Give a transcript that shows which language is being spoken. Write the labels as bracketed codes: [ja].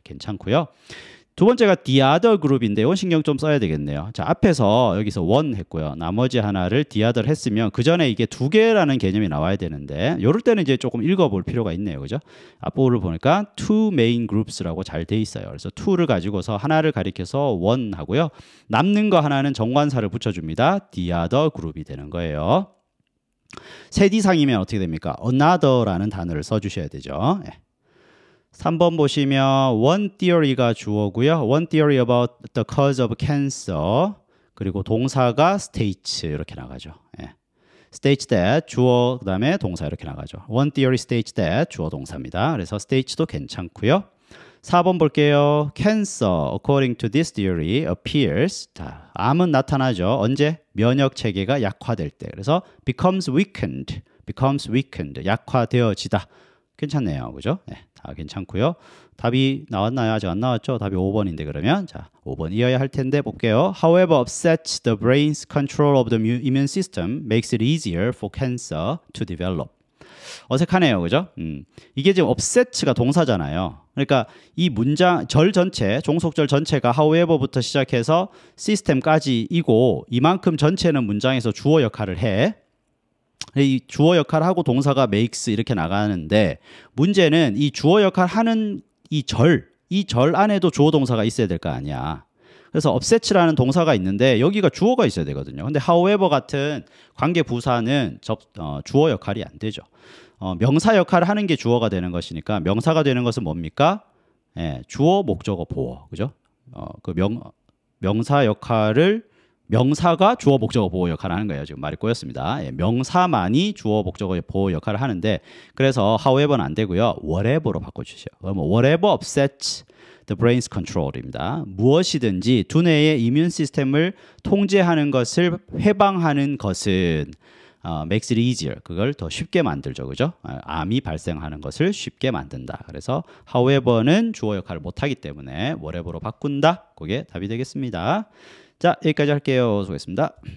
[ko] 괜찮고요. 두 번째가 [en] the other group [ko] 인데 이건 신경 좀 써야 되겠네요. 자, 앞에서 여기서 one 했고요. 나머지 하나를 the other 했으면 그 전에 이게 두 개라는 개념이 나와야 되는데 이럴 때는 이제 조금 읽어볼 필요가 있네요. 그죠? 앞부분을 보니까 [en] two main groups [ko] 라고 잘 돼 있어요. 그래서 two를 가지고서 하나를 가리켜서 one 하고요. 남는 거 하나는 정관사를 붙여줍니다. [en] the other group [ko] 이 되는 거예요. 셋 이상이면 어떻게 됩니까? another라는 단어를 써주셔야 되죠. 네. 3번 보시면 one theory가 주어고요. [en] one theory about the cause of cancer [ko] 그리고 동사가 [en] states [ko] 이렇게 나가죠. 예. [en] states that [ko] 주어 그다음에 동사 이렇게 나가죠. [en] one theory states that [ko] 주어 동사입니다. 그래서 states도 괜찮고요. 4번 볼게요. [en] cancer according to this theory appears [ko] 자, 암은 나타나죠. 언제? 면역 체계가 약화될 때. 그래서 [en] becomes weakened [ko] 약화되어지다. 괜찮네요. 그죠? 네. 다 괜찮고요. 답이 나왔나요? 아직 안 나왔죠? 답이 5번인데 그러면 자 5번이어야 할 텐데 볼게요. [en] However, upset the brain's control of the immune system makes it easier for cancer to develop. [ko] 어색하네요. 그죠? 이게 지금 upset가 동사잖아요. 그러니까 이 문장 절 전체, 종속절 전체가 however부터 시작해서 시스템까지이고 이만큼 전체는 문장에서 주어 역할을 해. 이 주어 역할을 하고 동사가 makes 이렇게 나가는데 문제는 이 주어 역할을 하는 이 절 안에도 주어 동사가 있어야 될 거 아니야. 그래서 upset라는 동사가 있는데 여기가 주어가 있어야 되거든요. 근데 however 같은 관계 부사는 주어 역할이 안 되죠. 명사 역할을 하는 게 주어가 되는 것이니까 명사가 되는 것은 뭡니까? 예, 주어, 목적어, 보어. 그죠? 그 명사 역할을 명사가 주어, 목적어, 보어 역할을 하는 거예요. 지금 말이 꼬였습니다. 예, 명사만이 주어, 목적어, 보어 역할을 하는데 그래서 however는 안 되고요. whatever로 바꿔주세요. 그러면 [en] whatever upsets the brain's control입니다. [ko] 무엇이든지 두뇌의 이뮨 시스템을 통제하는 것을 해방하는 것은 [en] makes it easier. [ko] 그걸 더 쉽게 만들죠. 그죠? 암이 발생하는 것을 쉽게 만든다. 그래서 however는 주어 역할을 못 하기 때문에 whatever로 바꾼다. 그게 답이 되겠습니다. 자, 여기까지 할게요. 수고했습니다.